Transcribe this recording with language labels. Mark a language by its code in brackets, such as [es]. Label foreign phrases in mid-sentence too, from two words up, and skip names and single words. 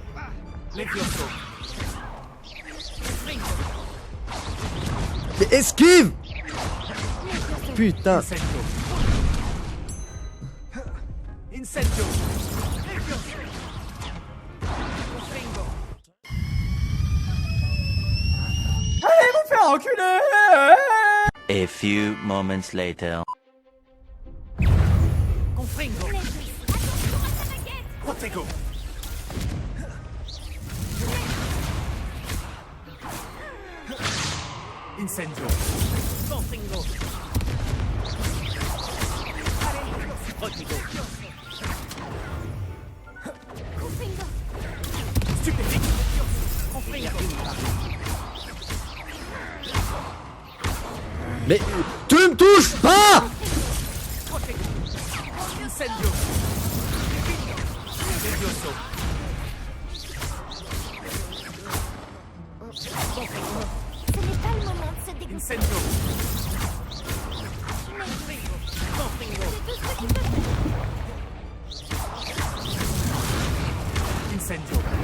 [fr] Mais esquive! Putain! Incendio. Allez vous faire enculer! [en] A few moments later. [fr] Confringo. Protego. Incendio. Confringo. Protego. Confringo. Stupéfique. Confringo. Mais tu me touches pas! Incendio. Levioso. Ce n'est pas le moment de se dégoûter. Incendio. Incendio.